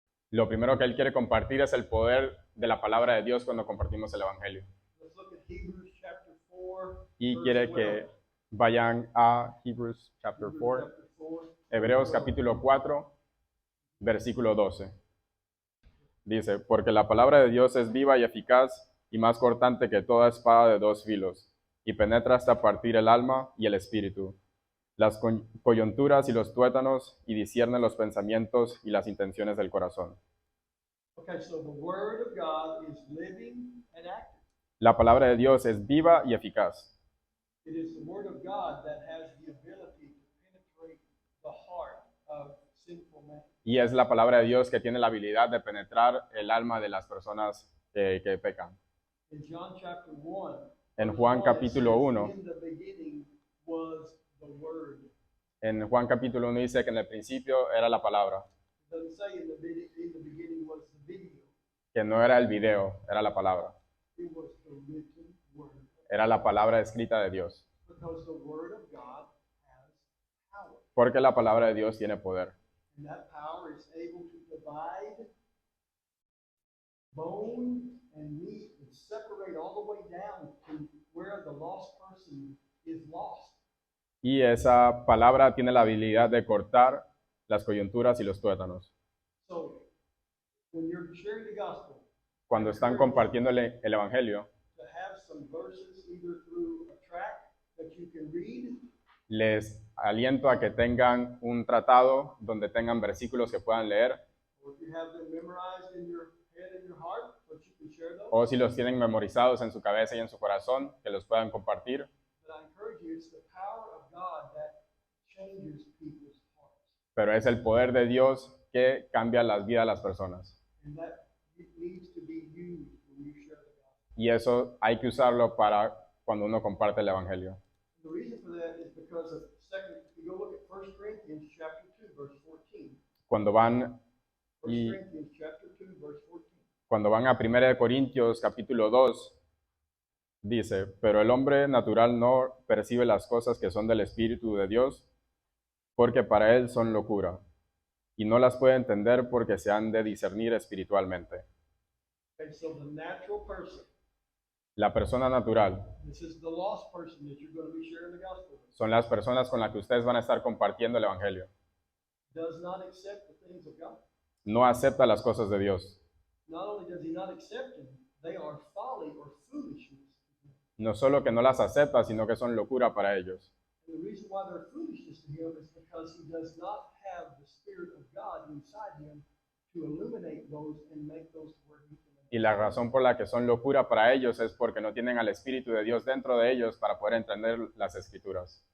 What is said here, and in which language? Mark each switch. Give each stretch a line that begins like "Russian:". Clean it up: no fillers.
Spanish: Lo primero que él quiere compartir es el poder de la palabra de Dios cuando compartimos el Evangelio.
English: Let's look at Hebrews chapter 4,
Spanish: Y
English: verse
Spanish: quiere
English: 12.
Spanish: que vayan a
English: Hebrews chapter Hebrews 4, chapter 4, verse
Spanish: Hebreos 12. capítulo 4, versículo 12. Dice, porque la palabra de Dios es viva y eficaz y más cortante que toda espada de dos filos, y penetra hasta partir el alma y el espíritu, las coyunturas y los tuétanos, y discierne los pensamientos y las intenciones del corazón.
English: Okay, so the Word of God is living and active.
Spanish: La palabra de Dios es viva y eficaz.
English: It is the Word of God that has the ability to penetrate the heart of sinful man.
Spanish: Y es la palabra de Dios que tiene la habilidad de penetrar el alma de las personas que pecan.
English: In John chapter 1,
Spanish: En
English: verse
Spanish: Juan
English: 1, it
Spanish: capítulo
English: says,
Spanish: 1,
English: in the beginning was the Word.
Spanish: en Juan capítulo 1 dice que en el principio era la palabra,
English: It doesn't say in the beginning was the video.
Spanish: que no era el video, era la palabra,
English: It was the written Word.
Spanish: era la palabra escrita de Dios,
English: Because the Word of God has power.
Spanish: porque la palabra de Dios tiene poder.
English: And that power is able to divide bone and meat and separate all the way down to where the lost person is lost.
Spanish: Y esa palabra tiene la habilidad de cortar las coyunturas y los tuétanos.
English: So when you're sharing the gospel,
Spanish: Cuando están compartiendo el Evangelio,
English: to have some verses either through a tract that you can read,
Spanish: les aliento a que tengan un tratado donde tengan versículos que puedan leer,
English: or if you have them memorized in your head and your heart, but you can share those.
Spanish: o si los tienen memorizados en su cabeza y en su corazón, que los puedan compartir.
English: But I encourage you, it's the power of God that changes people's hearts.
Spanish: Pero es el poder de Dios que cambia las vidas de las personas.
English: And that needs to be used when you share the gospel.
Spanish: Y eso hay que usarlo para cuando uno comparte el Evangelio.
English: The reason for that is because of second, if you go look at 1 Corinthians chapter 2, verse 14.
Spanish: Cuando van 1 y
English: Corinthians chapter 2, verse 14.
Spanish: cuando van a 1 Corintios capítulo 2, dice, pero el hombre natural no percibe las cosas que son del Espíritu de Dios, porque para él son locura, y no las puede entender porque se han de discernir espiritualmente.
English: Okay, so the natural person,
Spanish: La persona natural
English: this is the lost person that you're going to be sharing the gospel with,
Spanish: son las personas con las que ustedes van a estar compartiendo el Evangelio.
English: does not accept the things of God.
Spanish: No acepta las cosas de Dios.
English: Not only does he not accept them, they are folly or foolishness.
Spanish: No solo que no las acepta, sino que son locura para ellos.
English: And the reason why they're foolishness to him is because he does not have the Spirit of God inside him to illuminate those and make those to where he can.
Spanish: Y la razón por la que son locura para ellos es porque no tienen al Espíritu de Dios dentro de ellos para poder entender las Escrituras.